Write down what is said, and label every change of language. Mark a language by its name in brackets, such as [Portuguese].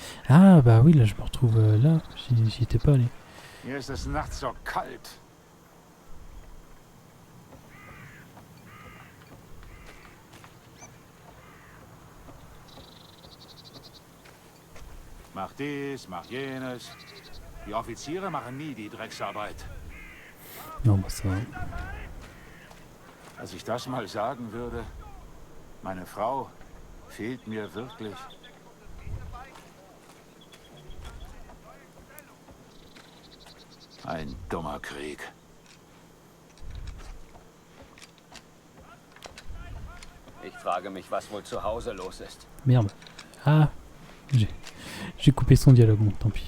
[French] Ah, bah oui, là, je me retrouve là. J'y étais pas allé. [German] Hier ist es nachts so kalt. Mach dies, mach jenes. Die Offiziere machen nie die Drecksarbeit. [French] Non, bah ça va. [German] Als ich das mal sagen würde, meine Frau fehlt mir wirklich. Ein dummer Krieg. Ich frage mich, was wohl zu Hause los ist. [French] Merde. Ah, j'ai coupé son dialogue, bon, tant pis.